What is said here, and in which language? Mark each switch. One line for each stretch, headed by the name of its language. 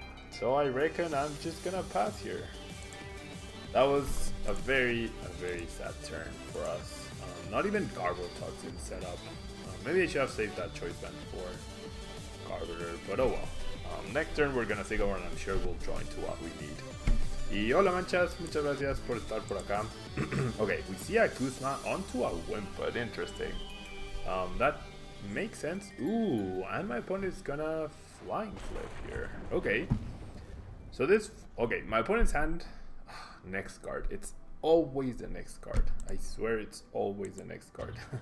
English: So I reckon I'm just gonna pass here. That was a very sad turn for us. Not even Garbodor in setup. Maybe I should have saved that choice band for Garbodor, but oh well. Next turn we're gonna take over, and I'm sure we'll join to what we need.
Spanish: Y hola manchas, muchas gracias por estar por acá.
English: Okay, we see a Kuzma onto a Wimpod, interesting. That makes sense. Ooh, and my opponent is gonna flying flip here. Okay, so my opponent's hand, next card. It's always the next card. I swear it's always the next card.